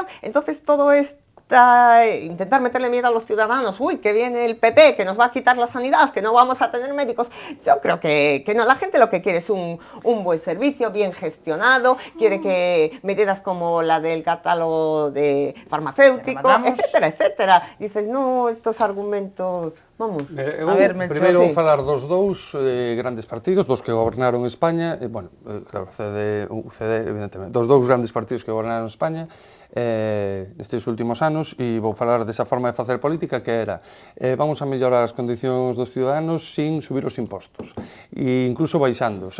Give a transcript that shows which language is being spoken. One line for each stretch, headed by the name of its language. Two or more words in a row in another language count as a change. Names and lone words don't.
Spanish: Entonces todo esto, intentar meterle miedo a los ciudadanos, uy, que viene el PP, que nos va a quitar la sanidad, que no vamos a tener médicos. Yo creo que no, la gente lo que quiere es un buen servicio, bien gestionado, quiere que medidas como la del catálogo de farmacéutico, etcétera, etcétera. Dices, no, estos argumentos... Vamos, a ver, Melchor,
Galician: primeiro vou falar dos dous grandes partidos, dos que gobernaron España, bueno, claro, UCD, evidentemente, dos dous grandes partidos que gobernaron España nestes últimos anos, e vou falar desa forma de facer política que era vamos a mellorar as condicións dos ciudadanos sin subir os impostos, e incluso baixándoos.